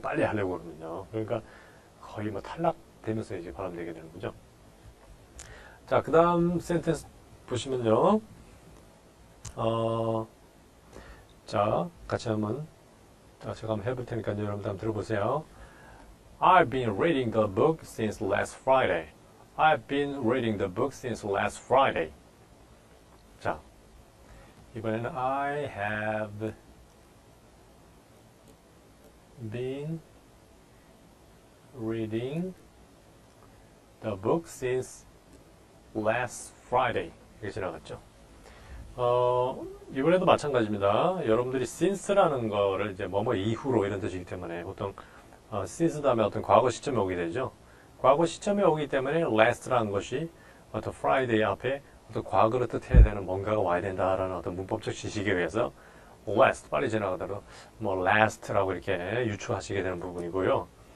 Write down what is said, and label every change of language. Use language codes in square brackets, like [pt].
[ko] 빨리 하려고 그러면요. 그러니까 거의 뭐 탈락되면서 이제 발음되게 되는 거죠. 자, 그 다음 센텐스 보시면요. 자, 같이 한번, 제가 한번 해볼 테니까 여러분들 한번 들어보세요. [en] I've been reading the book since last Friday. I've been reading the book since last Friday. [ko] 자, 이번에는 [en] I have been reading the book since last Friday. [ko] 이렇게 지나갔죠. 이번에도 마찬가지입니다. 여러분들이 since라는 거를 이제 뭐뭐 이후로 이런 뜻이기 때문에 보통 since 다음에 어떤 과거 시점에 오게 되죠. 과거 시점에 오기 때문에 last라는 것이 어떤 Friday 앞에 어떤 과거를 뜻해야 되는 뭔가가 와야 된다라는 어떤 문법적 지식에 의해서 last 빨리 지나가더라도 뭐 last라고 이렇게 유추하시게 되는 부분이고요.